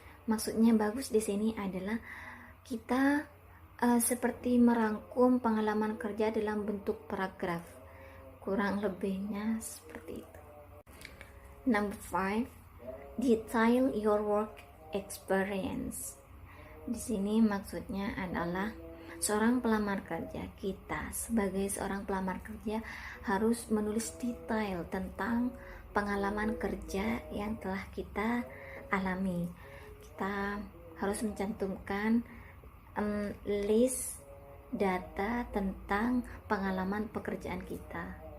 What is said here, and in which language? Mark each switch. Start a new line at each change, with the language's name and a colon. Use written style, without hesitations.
Indonesian: Maksudnya bagus di sini adalah kita seperti merangkum pengalaman kerja dalam bentuk paragraf, kurang lebihnya seperti itu.
English: Number 5, detail your work experience.
Indonesian: Di sini maksudnya adalah seorang pelamar kerja, kita sebagai seorang pelamar kerja harus menulis detail tentang pengalaman kerja yang telah kita alami. Kita harus mencantumkan list data tentang pengalaman pekerjaan kita.